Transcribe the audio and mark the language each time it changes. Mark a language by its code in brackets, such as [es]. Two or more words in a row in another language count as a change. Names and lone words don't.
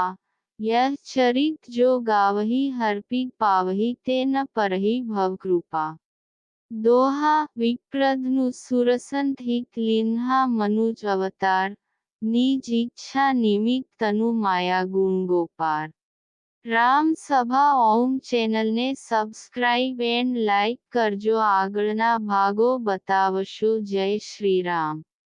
[awa] यह चरित जो गावही हर्षित पावही ते न परही भव कृपा. दोहा विप्रधनु सुरसंत हित लिन्हा मनुज अवतार. निज इच्छा निमित्त तनु माया गुण गोपार. [gu] રામ સભા ઓમ ચેનલને [en] subscribe and like [gu] કરજો આગળના ભાગો બતાવશો. જય શ્રી રામ.